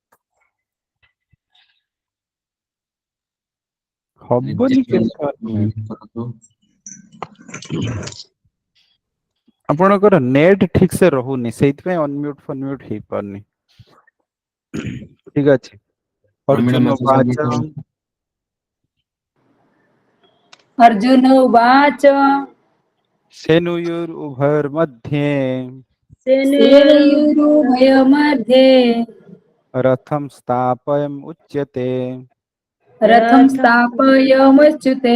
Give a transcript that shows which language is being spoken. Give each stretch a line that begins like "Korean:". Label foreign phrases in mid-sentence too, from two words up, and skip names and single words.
Odia: ହବନି ଲିପ୍ତି କେମିତି
English: unmute unmute?
Odia: କରନ୍ତୁ। ଆପଣଙ୍କର ନେଟ୍ ଠିକ ସେ ରହୁନି ସେଇଥିପାଇଁ ଅନମ୍ୟୁଟ ଫନମ୍ୟୁଟ ହେଇପାରୁନି। ଠିକ ଅଛି ପ୍ରମିଳା अर्जुन ମାତା वाच ସଙ୍ଗୀତ
Sanskrit: अर्जुन उवाच सेनुयुरुभयोर्मध्ये सेनयोरुभयमध्ये रथं स्थापयम् उच्यते रथं स्थापयमुच्युते